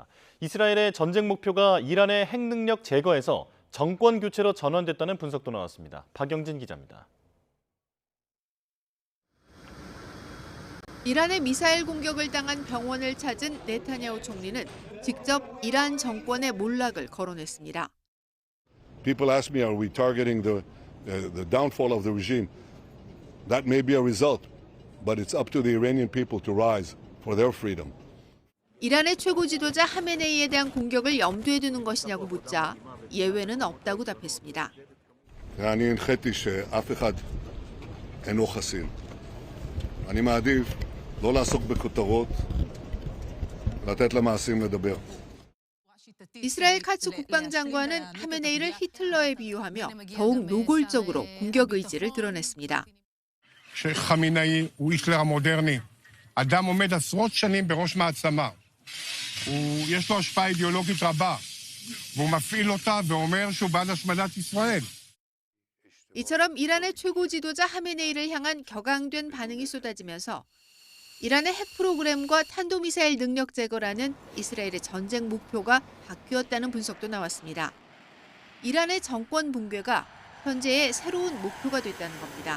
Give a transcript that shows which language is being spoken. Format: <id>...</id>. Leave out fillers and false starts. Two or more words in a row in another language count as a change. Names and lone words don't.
<ko>이스라엘의 전쟁 목표가 이란의 핵 능력 제거에서 정권 교체로 전환됐다는 분석도 나왔습니다. 박영진 기자입니다. 이란의 미사일 공격을 당한 병원을 찾은 네타냐후 총리는 직접 이란 정권의 몰락을 거론했습니다.</ko> <en>People ask me, are we targeting the downfall of the regime? That may be a result, but it's up to the Iranian people to rise for their freedom.</en> <ko>이란의 최고 지도자 하메네이에 대한 공격을 염두에 두는 것이냐고 묻자 예외는 없다고 답했습니다.</ko> <he>אני הנחיתי שאף אחד אינו חסין. אני מעדיף לא לעסוק בכותרות, לתת למעשים לדבר.</he> <ko>이스라엘 카츠 국방장관은 하메네이를 히틀러에 비유하며 더욱 노골적으로 공격 의지를 드러냈습니다.</ko> <he>שחמינאי הוא היטלר המודרני. אדם עומד עשרות שנים בראש מעצמה. יש לו השפעה אידיאולוגית רבה, והוא מפעיל אותה ואומר שהוא בעד השמדת ישראל.</he> <ko>이처럼 이란의 최고 지도자 하메네이를 향한 격앙된 반응이 쏟아지면서 이란의 핵 프로그램과 탄도미사일 능력 제거라는 이스라엘의 전쟁 목표가 바뀌었다는 분석도 나왔습니다. 이란의 정권 붕괴가 현재의 새로운 목표가 됐다는 겁니다.</ko>